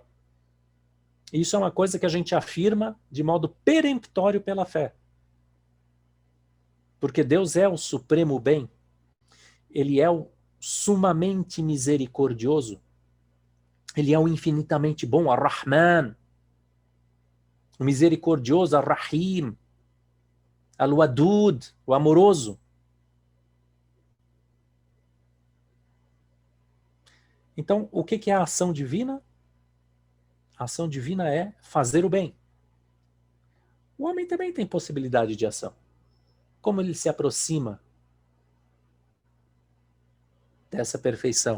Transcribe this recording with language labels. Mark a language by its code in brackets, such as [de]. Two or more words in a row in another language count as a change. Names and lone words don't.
[pt] Isso é uma coisa que a gente afirma de modo peremptório pela fé. Porque Deus é o supremo bem. Ele é o sumamente misericordioso. Ele é o infinitamente bom, Ar-Rahman. O misericordioso, Ar-Rahim. Al-Wadud, o amoroso. Então, o que é a ação divina? A ação divina é fazer o bem. O homem também tem possibilidade de ação. Como ele se aproxima dessa perfeição?